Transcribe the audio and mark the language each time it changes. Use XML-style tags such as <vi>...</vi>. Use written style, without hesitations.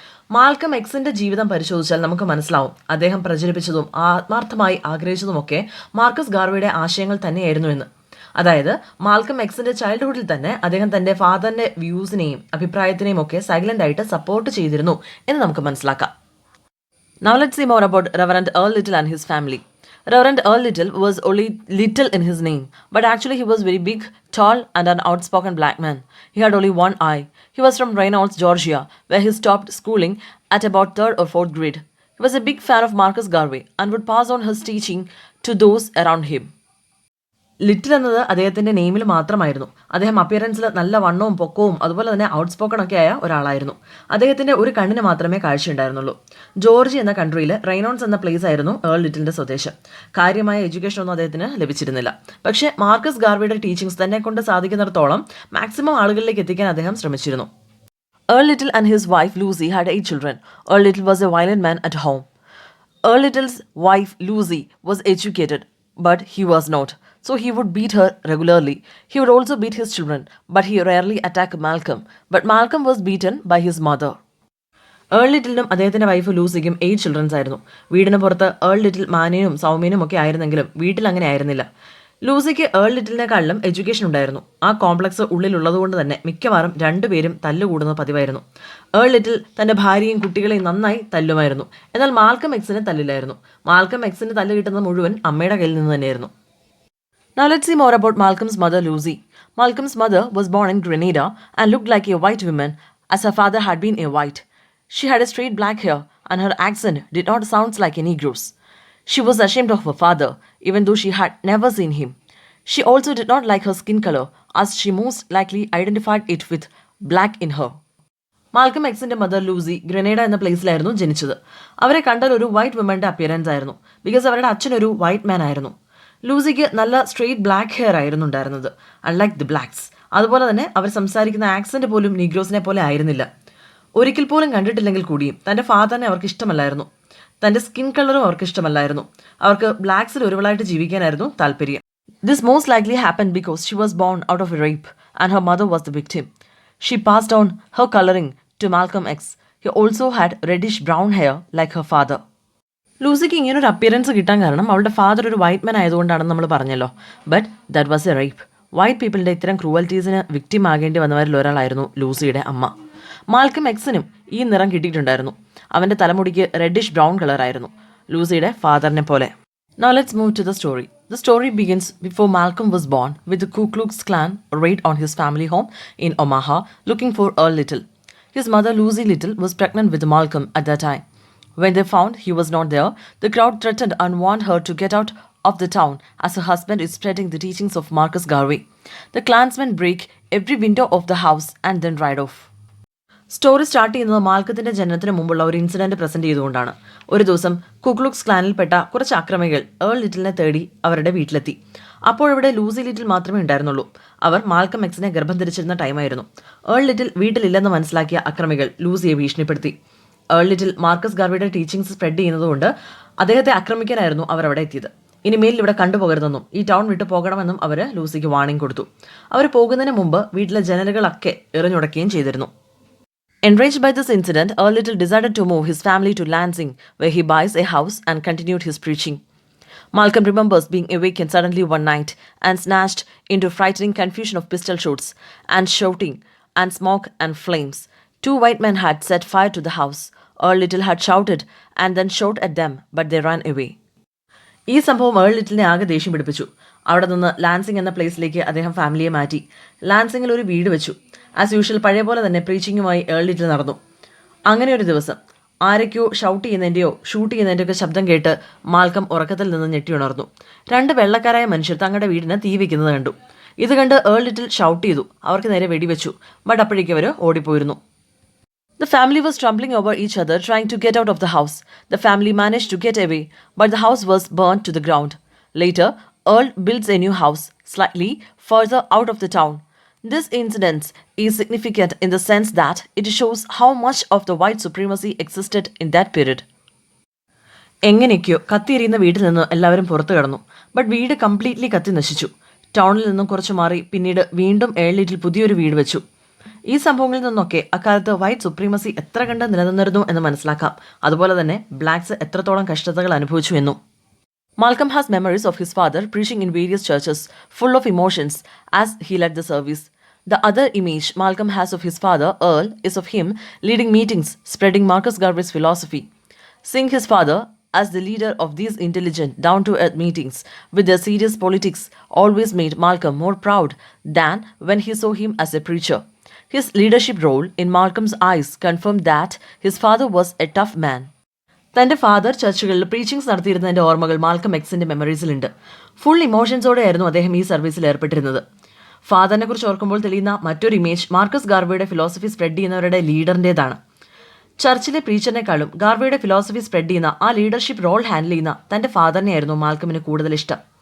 <ml>Malcolm എക്സിന്റെ ജീവിതം പരിശോധിച്ചാൽ നമുക്ക് മനസ്സിലാവും അദ്ദേഹം പ്രചരിപ്പിച്ചതും ആത്മാർത്ഥമായി ആഗ്രഹിച്ചതുമൊക്കെ മാർക്കസ് ഗാർവേയുടെ ആശയങ്ങൾ തന്നെയായിരുന്നു എന്ന്. അതായത് മാൽക്കം എക്സിന്റെ ചൈൽഡ്ഹുഡിൽ തന്നെ അദ്ദേഹം തന്റെ ഫാദറിന്റെ വ്യൂസിനെയും അഭിപ്രായത്തിനെയും ഒക്കെ സൈലന്റ് ആയിട്ട് സപ്പോർട്ട് ചെയ്തിരുന്നു എന്ന് നമുക്ക് മനസ്സിലാക്കാം.</ml> <en>Now let's see more about Reverend Earl Little and his family. Reverend Earl Little was only Little in his name, but actually he was very big, tall, and an outspoken black man. He had only one eye. He was from Reynolds, Georgia, where he stopped schooling at about 3rd or 4th grade. He was a big fan of Marcus Garvey and would pass on his teaching to those around him.</en> <ml>Little എന്നത് അദ്ദേഹത്തിൻ്റെ നെയിമിൽ മാത്രമായിരുന്നു. അദ്ദേഹം അപ്പിയറൻസിൽ നല്ല വണ്ണവും പൊക്കവും അതുപോലെ തന്നെ out spoken ഒക്കെ ആയ ഒരാളായിരുന്നു. അദ്ദേഹത്തിൻ്റെ ഒരു കണ്ണിന് മാത്രമേ കാഴ്ചയുണ്ടായിരുന്നുള്ളൂ. ജോർജി എന്ന കൺട്രിയിൽ റെയ്നോൺസ് എന്ന പ്ലേസ് ആയിരുന്നു ഏൾ ലിറ്റിലിൻ്റെ സ്വദേശം. കാര്യമായ എഡ്യൂക്കേഷൻ ഒന്നും അദ്ദേഹത്തിന് ലഭിച്ചിരുന്നില്ല. പക്ഷേ മാർക്കസ് ഗാർവിയുടെ ടീച്ചിങ്സ് തന്നെ കൊണ്ട് സാധിക്കുന്നിടത്തോളം മാക്സിമം ആളുകളിലേക്ക് എത്തിക്കാൻ അദ്ദേഹം ശ്രമിച്ചിരുന്നു.</ml> <en>Earl Little and his wife Lucy had 8 children. Earl Little was a violent man at home. Earl Little's wife Lucy was educated, but he was not. So he would beat her regularly. He would also beat his children, but he rarely attacked Malcolm. But Malcolm was beaten by his mother.</en> <ml>Earl ലിറ്റിലിനും അദ്ദേഹത്തിൻ്റെ wife ലൂസിക്കും 8 children's ആയിരുന്നു. വീടിന് പുറത്ത് Earl little മാന്യനും സൗമ്യനും ഒക്കെ ആയിരുന്നെങ്കിലും വീട്ടിൽ അങ്ങനെ ആയിരുന്നില്ല. ലൂസിക്ക് Earl ലിറ്റിലിനെക്കാളിലും education ഉണ്ടായിരുന്നു. ആ കോംപ്ലക്സ് ഉള്ളിലുള്ളതുകൊണ്ട് തന്നെ മിക്കവാറും രണ്ടുപേരും തല്ലുകൂടുന്ന പതിവായിരുന്നു. ഏൾ ലിറ്റിൽ തൻ്റെ ഭാര്യയും കുട്ടികളെയും നന്നായി തല്ലുമായിരുന്നു. എന്നാൽ മാൽക്കം എക്സിനെ തല്ലില്ലായിരുന്നു. മാൽക്കം എക്സിന് തല്ല് കിട്ടുന്നത് മുഴുവൻ അമ്മയുടെ കയ്യിൽ നിന്ന് തന്നെയായിരുന്നു.</ml> <en>Now let's see more about Malcolm's mother Lucy. Malcolm's mother was born in Grenada and looked like a white woman as her father had been a white. She had a straight black hair and her accent did not sound like a Negro's. She was ashamed of her father even though she had never seen him. She also did not like her skin color as she most likely identified it with black in her.</en> <ml>Malcolm എക്സിൻ്റെ mother Lucy Grenada എന്ന പ്ലേസിലായിരുന്നു ജനിച്ചത്. അവരെ കണ്ടാൽ ഒരു white വുമൻ്റെ appearance ആയിരുന്നു. Because അവരുടെ അച്ഛനൊരു white മാൻ ആയിരുന്നു. ലൂസിക്ക് നല്ല സ്ട്രെയിറ്റ് ബ്ലാക്ക് ഹെയർ ആയിരുന്നു ഉണ്ടായിരുന്നത്,</ml> <en>Unlike the blacks.</en> <ml>അതുപോലെ തന്നെ അവർ സംസാരിക്കുന്ന ആക്സെൻറ്റ് പോലും നീഗ്രോസിനെ പോലെ ആയിരുന്നില്ല. ഒരിക്കൽ പോലും കണ്ടിട്ടില്ലെങ്കിൽ കൂടിയും തൻ്റെ ഫാദറിനെ അവർക്ക് ഇഷ്ടമല്ലായിരുന്നു. തൻ്റെ സ്കിൻ കളറും അവർക്ക് ഇഷ്ടമല്ലായിരുന്നു. അവർക്ക് ബ്ലാക്സിൽ ഒരുവളായിട്ട് ജീവിക്കാനായിരുന്നു താല്പര്യം.</ml> <en>This most likely happen because she was born out of a rape and her mother was the victim. She passed on her colouring to Malcolm X. He also had reddish brown hair like her father.</en> <ml>ലൂസിക്ക് ഇങ്ങനൊരു appearance കിട്ടാൻ കാരണം അവളുടെ father ഒരു white മാൻ ആയതുകൊണ്ടാണെന്ന് നമ്മൾ പറഞ്ഞല്ലോ.</ml> <en>But that was a rape.</en> <ml>White പീപ്പിളിൻ്റെ ഇത്തരം ക്രൂവൽറ്റീസിന് victim ആകേണ്ടി വന്നവരിൽ ഒരാളായിരുന്നു ലൂസിയുടെ അമ്മ. മാൽക്കം എക്സിനും ഈ നിറം കിട്ടിയിട്ടുണ്ടായിരുന്നു. അവൻ്റെ തലമുടിക്ക് റെഡിഷ് ബ്രൗൺ കളറായിരുന്നു, ലൂസിയുടെ ഫാദറിനെ പോലെ.</ml> <en>Now let's move to the story. The story begins before Malcolm was born with the Ku Klux Klan raid on his family home in Omaha looking for Earl Little. His mother Lucy Little was pregnant with Malcolm at that time. When they found he was not there, the crowd threatened and warned her to get out of the town as her husband is spreading the teachings of Marcus Garvey. The Klansmen break every window of the house and then ride off.</en> <ml>Story start ചെയ്യുന്നത് മാൽക്കത്തിൻ്റെ ജനനത്തിന് മുമ്പുള്ള ഒരു incident present ചെയ്തുകൊണ്ടാണ്. ഒരു ദിവസം കുക്ലുക്സ് ക്ലാനിൽപ്പെട്ട കുറച്ച് അക്രമികൾ Earl ലിറ്റിലിനെ തേടി അവരുടെ വീട്ടിലെത്തി. അപ്പോഴിവിടെ ലൂസി ലിറ്റിൽ മാത്രമേ ഉണ്ടായിരുന്നുള്ളൂ. അവർ മാൽക്കം എക്സിനെ ഗർഭം ധരിച്ചിരുന്ന ടൈമായിരുന്നു. ഏൾ ലിറ്റിൽ വീട്ടിലില്ലെന്ന് മനസ്സിലാക്കിയ അക്രമികൾ ലൂസിയെ ഭീഷണിപ്പെടുത്തി. Earl little Marcus ഗാർവിയുടെ teachings spread ചെയ്യുന്നതുകൊണ്ട് അദ്ദേഹത്തെ ആക്രമിക്കാനായിരുന്നു അവർ അവിടെ എത്തിയത്. ഇനിമേൽ ഇവിടെ കണ്ടുപോകരുതെന്നും ഈ ടൗൺ വിട്ടു പോകണമെന്നും അവർ ലൂസിക്ക് വാണിംഗ് കൊടുത്തു. അവർ പോകുന്നതിന് മുമ്പ് വീട്ടിലെ ജനലുകളൊക്കെ എറിഞ്ഞുടക്കുകയും ചെയ്തിരുന്നു.</ml> <en>Enraged by this incident, Earl Little decided to move his family to Lansing, where he buys a house and continued his preaching. Malcolm remembers being awakened suddenly one night and snatched into frightening confusion of pistol shots and shouting and smoke and flames. 2 white men had set fire to the house. Earl Little had shouted and then shot at them, but they ran away.</en> <ml>ഈ സംഭവം Earl ലിറ്റിലിനെ ആകെ ദേഷ്യം പിടിപ്പിച്ചു. അവിടെ നിന്ന് Lansing എന്ന പ്ലേസിലേക്ക് അദ്ദേഹം ഫാമിലിയെ മാറ്റി. ലാൻസിംഗിൽ ഒരു വീട് വെച്ചു.</ml> <en>as usual</en> <ml>പഴയ പോലെ തന്നെ പ്രീച്ചിങ്ങുമായി ഏൾ ലിറ്റിൽ നടന്നു. അങ്ങനെ ഒരു ദിവസം ആരൊക്കെയോ ഷൗട്ട് ചെയ്യുന്നതിൻ്റെയോ ഷൂട്ട് ചെയ്യുന്നതിൻ്റെയൊക്കെ ശബ്ദം കേട്ട് മാൽക്കം ഉറക്കത്തിൽ നിന്ന് ഞെട്ടിയുണർന്നു. 2 വെള്ളക്കാരായ മനുഷ്യർ തങ്ങളുടെ വീടിന് തീ വയ്ക്കുന്നത് കണ്ടു. ഇത് കണ്ട് ഏൾ ലിറ്റിൽ ഷൗട്ട് ചെയ്തു. അവർക്ക് നേരെ വെടിവെച്ചു. ബട്ട് അപ്പോഴേക്കും അവർ ഓടിപ്പോയിരുന്നു.</ml> <en>The family was stumbling over each other trying to get out of the house. The family managed to get away, but the house was burnt to the ground. Later, Earl builds a new house, slightly further out of the town. This incident is significant in the sense that it shows how much of the white supremacy existed in that period.</en> <ml>എങ്ങനെയൊക്കെയോ കത്തിയെരിയുന്ന വീട്ടിൽ നിന്ന് എല്ലാവരും പുറത്തു കടന്നു. But വീട് completely കത്തി നശിച്ചു. ടൗണിൽ നിന്നും കുറച്ച് മാറി പിന്നീട് വീണ്ടും ഏൾ ലിറ്റിൽ പുതിയൊരു വീട് വെച്ചു. ഈ സംഭവങ്ങളിൽ നിന്നൊക്കെ അക്കാലത്ത് വൈറ്റ് സുപ്രീമസി എത്ര കണ്ട് നിലനിന്നിരുന്നു എന്ന് മനസ്സിലാക്കാം. അതുപോലെ തന്നെ ബ്ലാക്സ് എത്രത്തോളം കഷ്ടതകൾ അനുഭവിച്ചു എന്നും.</ml> <en>Malcolm has memories of his father preaching in various churches, full of emotions as he led the service. The other image Malcolm has of his father, Earl, is of him leading meetings, spreading Marcus Garvey's philosophy. Seeing his father as the leader of these intelligent, down-to-earth meetings with their serious politics always made Malcolm more proud than when he saw him as a preacher. His leadership role in Malcolm's eyes confirmed that his father was a tough man.</en> <ml>തൻ്റെ father ചർച്ചുകളിൽ പ്രീച്ചിങ്സ് നടത്തിയിരുന്നതിൻ്റെ ഓർമ്മകൾ Malcolm എക്സിൻ്റെ മെമ്മറീസിലുണ്ട്. Full ഇമോഷൻസോടെയായിരുന്നു അദ്ദേഹം ഈ സർവീസിൽ ഏർപ്പെട്ടിരുന്നത്. ഫാദറിനെ കുറിച്ച് ഓർക്കുമ്പോൾ തെളിയുന്ന മറ്റൊരു ഇമേജ് മാർക്കസ് ഗാർവേയുടെ ഫിലോസഫി സ്പ്രെഡ് ചെയ്യുന്നവരുടെ ലീഡറിൻ്റെതാണ്. ചർച്ചിലെ പ്രീച്ചറിനേക്കാളും ഗാർവേയുടെ ഫിലോസഫി സ്പ്രെഡ് ചെയ്യുന്ന ആ ലീഡർഷിപ്പ് റോൾ ഹാൻഡിൽ ചെയ്യുന്ന തൻ്റെ ഫാദറിനെയായിരുന്നു മാൽക്കമിന് കൂടുതൽ ഇഷ്ടം.</ml>